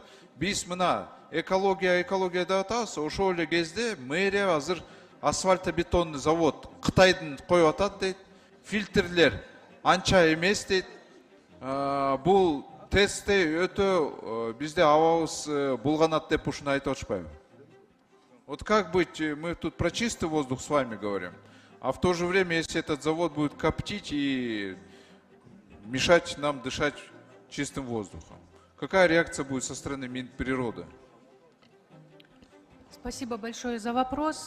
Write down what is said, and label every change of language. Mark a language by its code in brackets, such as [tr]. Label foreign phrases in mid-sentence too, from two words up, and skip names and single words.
[ky] Биз мына экология деп атабыз. Ошол эле кезде мэрия азыр [ru] асфальтобетонный завод [ky] Кытайдын коюп атат дейт. Фильтрлер анча эмес дейт. Бул тестте өтө бизде абабыз булганат деп ушуну айтып атышпайбы? [ru] Вот как быть, мы тут про чистый воздух с вами говорим, а в то же время, если этот завод будет коптить и мешать нам дышать чистым воздухом. Какая реакция будет со стороны Минприроды? Спасибо большое за вопрос.